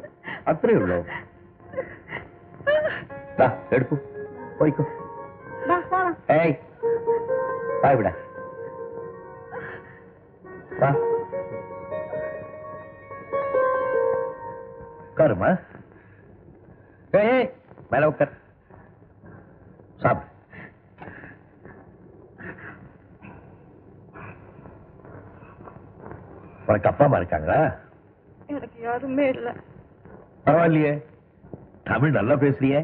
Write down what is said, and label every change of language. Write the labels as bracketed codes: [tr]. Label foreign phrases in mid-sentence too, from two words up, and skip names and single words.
[ml] അത്രേ ഉള്ളൂ. എടുക്കൂ പോയിക്കോ. ഏയ് വാ ഇവിടെ വാ. [ta] കറുമാ மேல உட்கார். சாப்பிடு. உனக்கு அப்பா அம்மா இருக்காங்களா? எனக்கு யாருமே இல்ல. பரவாயில்லையே, தமிழ் நல்லா பேசுறியே.